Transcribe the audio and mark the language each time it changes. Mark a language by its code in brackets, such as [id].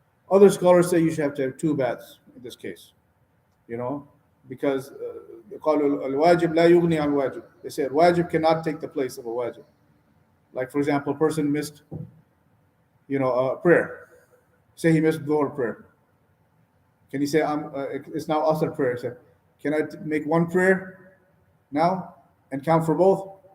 [en] Other scholars say you should have to have two baths in this case. because [ar] قالوا الواجب لا يغني عن الواجب. [en] They said wajib cannot take the place of a wajib. Like for example, a person missed, a prayer. Say he missed Dhuhr prayer. Can he say it's now Asr prayer? Say, can I make one prayer now and count for both?